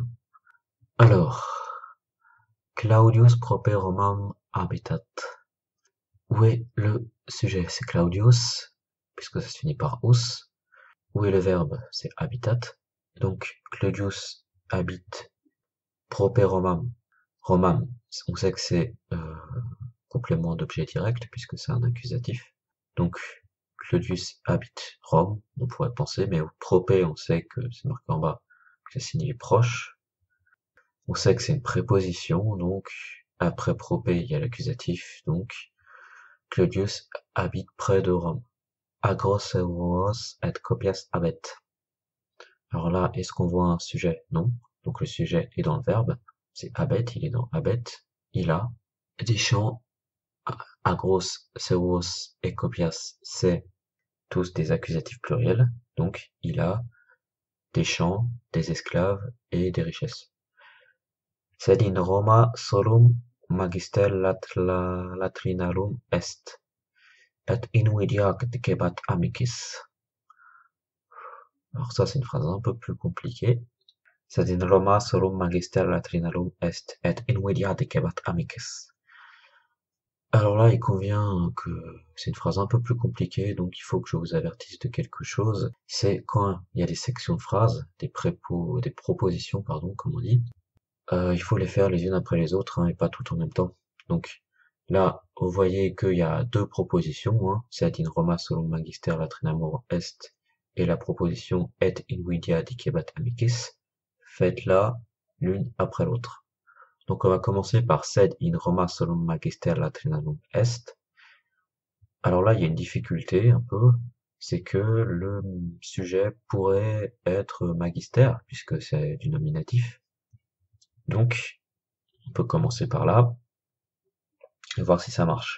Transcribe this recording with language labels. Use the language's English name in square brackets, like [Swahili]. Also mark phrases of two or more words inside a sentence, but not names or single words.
[French] Alors, [Latin] Claudius prope Romam habitat. [French] Où est le sujet? C'est Claudius, puisque ça se finit par us. Où est le verbe? C'est habitat. Donc, Claudius habite [Latin] prope Romam. [French] Romam, on sait que c'est complément d'objet direct, puisque c'est un accusatif. Donc, Claudius habite Rome, on pourrait penser, mais prope, on sait que c'est marqué en bas, que ça signifie proche. On sait que c'est une préposition, donc après prope, il y a l'accusatif, donc Claudius habite près de Rome. [Latin] Agros euros et copias habet. [French] Alors là, est-ce qu'on voit un sujet? Non. Donc le sujet est dans le verbe, c'est habet, il est dans habet, il a des champs. [Latin] Agros, euros et copias, [French] c'est tous des accusatifs pluriels, donc il a des champs, des esclaves et des richesses. [Latin] Sed in Roma solum magister latrinarum est, et invidia decebat amicis. [French] Alors ça, c'est une phrase un peu plus compliquée. [Latin] Sed in Roma solum magister latrinarum est, et invidia decebat amicis. [French] Alors là, il convient que c'est une phrase un peu plus compliquée, donc il faut que je vous avertisse de quelque chose. C'est quand il y a des sections de phrases, des propositions, pardon, comme on dit, il faut les faire les unes après les autres, hein, et pas toutes en même temps. Donc là, vous voyez qu'il y a deux propositions, hein, [Latin] sed in Roma solum magister latrinamur est, [French] et la proposition [Latin] et invidia dicebat amicis. [French] Faites-la l'une après l'autre. Donc on va commencer par [Latin] sed in Roma solum magister latrinamur est. [French] Alors là, il y a une difficulté un peu, c'est que le sujet pourrait être magister, puisque c'est du nominatif. Donc, on peut commencer par là, et voir si ça marche.